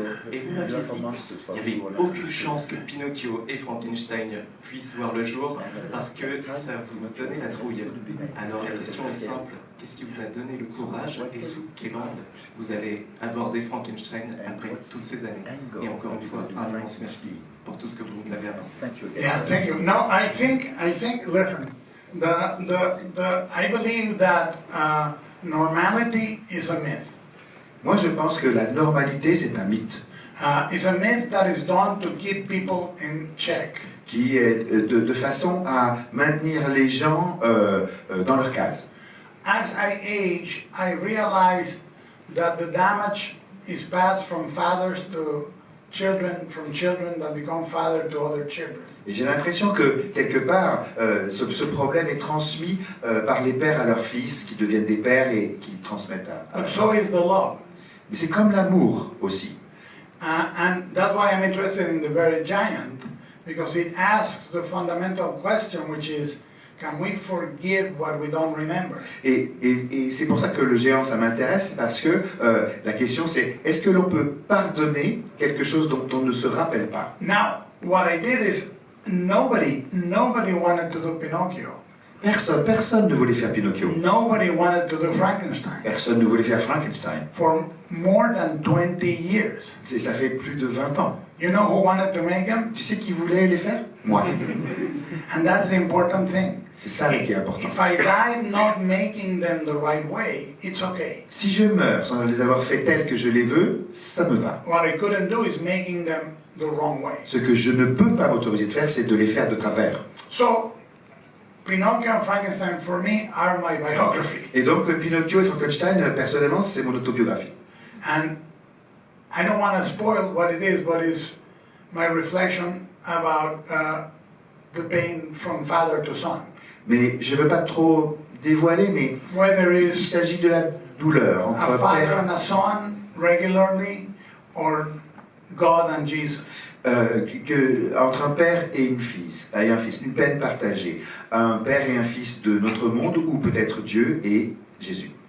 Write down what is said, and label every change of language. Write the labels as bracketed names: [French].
[French] Et vous m'aviez dit qu'il n'y avait aucune chance que Pinocchio et Frankenstein puissent voir le jour parce que ça vous donnait la trouille. Alors la question est simple, qu'est-ce qui vous a donné le courage et sous quel angle vous allez aborder Frankenstein après toutes ces années? Et encore une fois, un immense merci pour tout ce que vous nous avez apporté. [English] Yeah, thank you. No, I think, listen, I believe that normality is a myth. [French] moi, je pense que la normalité, c'est un mythe [English] It's a myth that is done to keep people in check. [French] qui est de façon à maintenir les gens dans leur case. [English] As I age, I realize that the damage is passed from fathers to children, from children that become father to other children. [French] Et j'ai l'impression que, quelque part, ce problème est transmis par les pères à leurs fils, qui deviennent des pères et qui transmettent à [English] But so is the love. [French] Mais c'est comme l'amour aussi. [English] And that's why I'm interested in The Very Giant, because it asks the fundamental question, which is, can we forgive what we don't remember? [French] Et c'est pour ça que le géant, ça m'intéresse, parce que la question c'est, est-ce que l'on peut pardonner quelque chose dont on ne se rappelle pas? [English] Now, what I did is, nobody wanted to do Pinocchio. [French] Personne ne voulait faire Pinocchio. [English] Nobody wanted to do Frankenstein. [French] Personne ne voulait faire Frankenstein. [English] For more than 20 years. [French] Ça fait plus de 20 ans. [English] You know who wanted to make them? [French] Tu sais qui voulait les faire? Moi. [English] And that's the important thing. [French] C'est ça qui est important. [English] If I die not making them the right way, it's okay. [French] Si je meurs sans les avoir fait tels que je les veux, ça me va. [English] What I couldn't do is making them the wrong way. [French] Ce que je ne peux pas m'autoriser de faire, c'est de les faire de travers. [English] So, Pinocchio and Frankenstein for me are my biography. [French] Et donc Pinocchio et Frankenstein, personnellement, c'est mon autobiographie. [English] And I don't want to spoil what it is, but it's my reflection about the pain from father to son. [French] Mais je ne veux pas trop dévoiler, mais [English] Whether [French] il [English] it's [French] s'agit de la douleur [English] a [French] entre [English] father [French] père, [English] and a son regularly, or God and Jesus. [French] entre un père et un fils, une peine partagée, un père et un fils de notre monde, ou peut-être Dieu et Jésus.